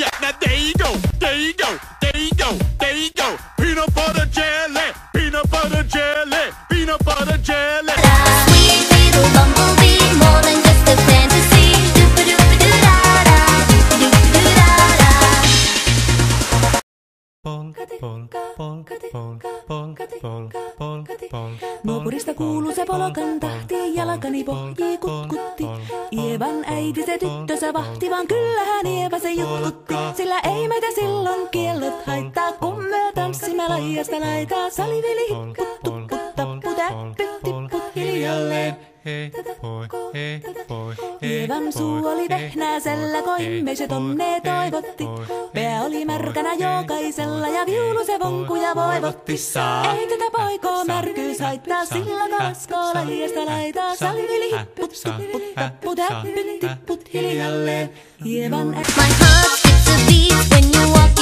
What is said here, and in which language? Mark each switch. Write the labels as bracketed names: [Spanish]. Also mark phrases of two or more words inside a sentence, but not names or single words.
[English] There you go, there you go, there you go, there you go. Peanut butter jelly, peanut butter jelly, peanut butter jelly. Sweet little bumblebee, more than just a fantasy. Doop-a-doop-a-doo-da-da, doop-a-doop-a-doo-da-da. [Finnish] Nuopurista kuuluu se polokan tahti, jalkani pohjii kutkutti. Ievan äiti se tyttönsä vahti, vaan kyllähän Ieva se jutkutti. Sillä ei meitä silloin kiellot haittaa, kun me tanssimme laijasta laitaa. Salivili hipput, tupput, tapput, äppyt, tipput hiljalleen. Ievan suu oli vehnäisellä, koimme se tonne toivotti. Pää oli märkänä jokaisella ja viulu se vonkuja voivotti. Ei tätä poikoo märkyys haittaa, sillä kaskoo laijasta laitaa. Salivili hipput, tupput, tapput, äppyt, tipput hiljalleen. Ievan [English] My heart skips a beat when you